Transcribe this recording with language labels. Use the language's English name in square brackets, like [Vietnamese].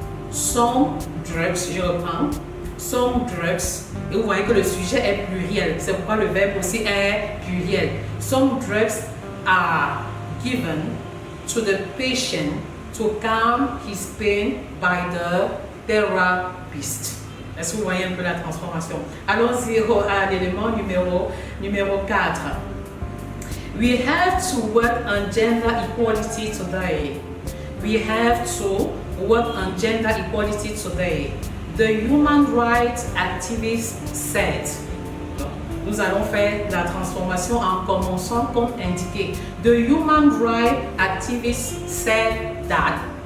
[French] Some drugs, je reprends, [English] some drugs, [French] et vous voyez que le sujet est pluriel, c'est pourquoi le verbe aussi est pluriel. [English] Some drugs are given to the patient to calm his pain by the therapist. [French] Est-ce que vous voyez un peu la transformation? Allons-y à l'élément numéro 4. [English] We have to work on gender equality today. We have to work on gender equality today. The human rights activists said. [French] Donc, nous allons faire la transformation en commençant comme indiqué. [English] The human rights activists said that.